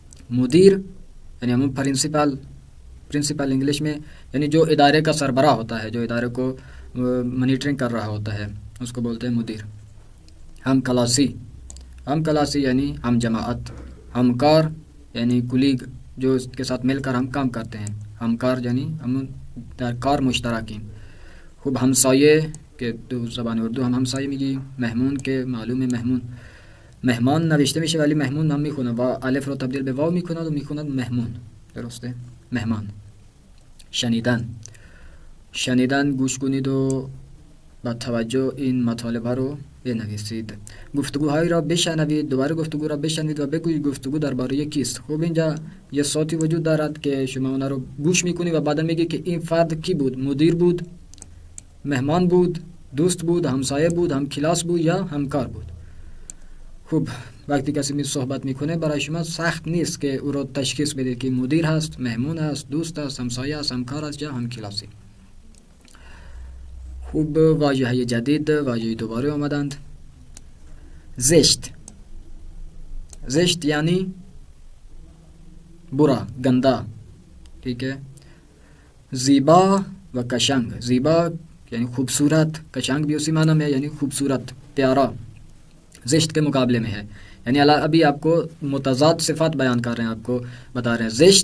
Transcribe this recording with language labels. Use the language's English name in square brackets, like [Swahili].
[Urdu] مدیر یعنی ہم principal English میں یعنی جو ادارے کا سربراہ ہوتا ہے، جو ادارے کو مانیٹرنگ کر رہا ہوتا ہے، اس کو بولتے ہیں مدیر. ہم کلاسی یعنی ہم جماعت. ہمکار یعنی کلیگ، جو اس کے ساتھ مل کر ہم کام کرتے ہیں. ہمکار یعنی ہم کار مشترکین. [Persian] خوب، ہمسایه که تو زبان اردو هم همسایه میگیم. مهمون که معلومه مهمان نوشته میشه ولی مهمون هم میخونه و الف رو تبدیل به واو میکند و میخوند مهمون. درسته؟ مهمان. شنیدن گوش کنید و با توجه این مطالب رو بنویسید. گفتگوهایی را بشنوید، دوباره گفتگو را بشنوید و بگویید گفتگو درباره کیست. خوب، اینجا یه صوتی وجود دارد که شما اون رو گوش میکنی و بعدا میگی که این فرد کی بود، مدیر بود، مهمان بود، دوست بود، همسایه بود، هم کلاس بود یا همکار بود. خوب، وقتی کسی می صحبت میکنه برای شما سخت نیست که او رو تشخیص بدید که مدیر هست، مهمون هست، دوست هست، همسایه هست، همکار هست یا هم کلاسی. خوب، واژه های جدید، واژه دوباره آمدند. [Urdu] زشت یعنی برا، گندا، ٹھیک ہے. زیبا و کشنگ. زیبا یعنی خوبصورت، کشنگ بھی اسی معنی میں یعنی خوبصورت، پیارا. زشت کے مقابلے میں ہے، یعنی ابھی آپ کو متضاد صفات بیان کر رہے ہیں، آپ کو بتا رہے ہیں.